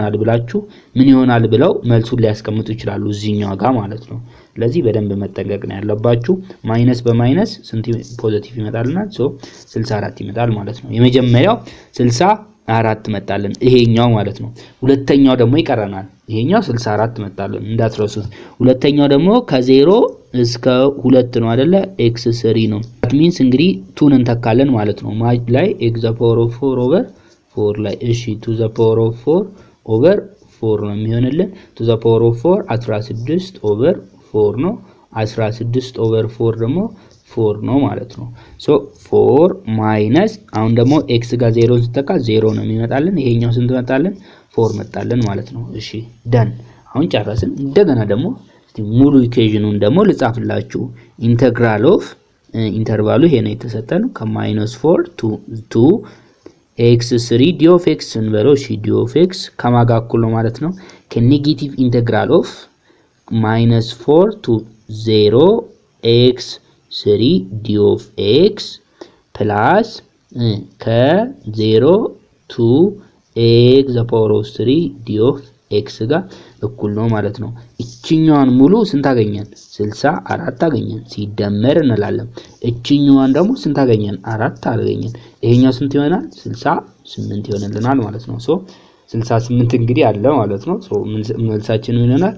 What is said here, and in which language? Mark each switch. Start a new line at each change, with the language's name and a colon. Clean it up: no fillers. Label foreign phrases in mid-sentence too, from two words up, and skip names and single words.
Amharic: ይሆናል ብለው መልሱን ሊያስቀምጡ ይችላሉ እዚህኛው ጋር ማለት ነው ስለዚህ በደንብ መጠንቀቅ ነው ያለባችሁ ማይነስ በማይነስ ስንት ፖዚቲቭ ይመጣልናል ሶ 64 ይመጣል ማለት ነው የመጀመሪያው 64 መጣልን ይሄኛው ማለት ነው ሁለተኛው ደግሞ ይቀረናል ይሄኛው 64 መጣልን እንዳትረሱት ሁለተኛው ደግሞ ከ0 እስከ 2 ነው አይደለ x3 ነው
English: that means
Amharic: እንግዲህ 2ን እንተካለን ማለት ነው ላይ
English: x the power of 4 over 4
Amharic: ላይ እሺ
English: to the power of 4 over 4
Amharic: ነው የሚሆንልን
English: to the power of 4 16 over
Amharic: 4 ነው
English: 16 over 4
Amharic: ደግሞ 4 ነው ማለት ነው ሶ 4 ማይነስ አሁን ደግሞ x ጋር 0 ሲተካ 0 ነው የሚመጣልን ይሄኛው ስንት መጣልን 4 መጣልን ማለት ነው እሺ ደን አሁን ጨረስን እንደገና ደግሞ ሙሉ ኢኩዌሽኑን ደግሞ ልጻፍላችሁ
English: integral of interval
Amharic: ይሄ ነው የተሰጠን ከ-4
English: to x3 d of x
Amharic: እንበለው እሺ
English: d of x
Amharic: ከማጋ እኩል ነው ማለት ነው ከኔጌቲቭ
English: integral of
Amharic: -4
English: to 0 x3 d of x plus
Amharic: ከ0
English: to x the power of 3 d of x
Amharic: ጋር እኩል ነው ማለት ነው እቺኛዋን ሙሉ ስንት አገኘን 64 አገኘን ሲደመር እንላለን እቺኛዋን ደግሞ ስንት አገኘን 4 አገኘን ይሄኛው ስንት ይሆናል 68 ይሆንልናል ማለት ነው ሶ 68 እንግዲህ አለ ማለት ነው ሶ መልሳችን ይሆናል